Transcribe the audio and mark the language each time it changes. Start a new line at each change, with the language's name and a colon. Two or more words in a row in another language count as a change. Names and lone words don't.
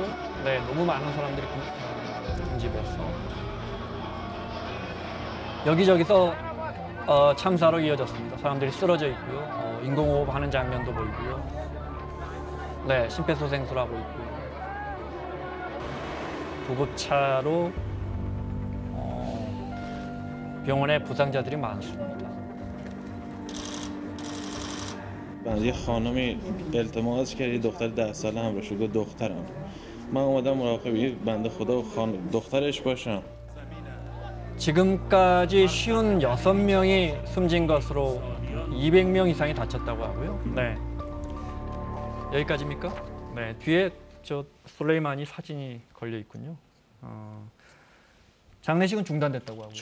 Korean: 네, 너무 많은 사람들이 군집해서 여기저기서 참사로 이어졌습니다. 사람들이 쓰러져 있고요. 인공호흡하는 장면도 보이고요. 네, 심폐소생술하고 있고요. 구급차로 병원에 부상자들이 많습니다.
Persian: یه خانمی التماس کرد یه دختر 10 ساله همراهش گفت دخترم من اومدم مراقب یه بنده خدا و دخترش باشم.
Korean: 지금까지 56명이 숨진 것으로 200명 이상이 다쳤다고 하고요. 네. 여기까지입니까? 네. 뒤에 저 솔레이마니 사진이 걸려 있군요. 장례식은 중단됐다고 하고요.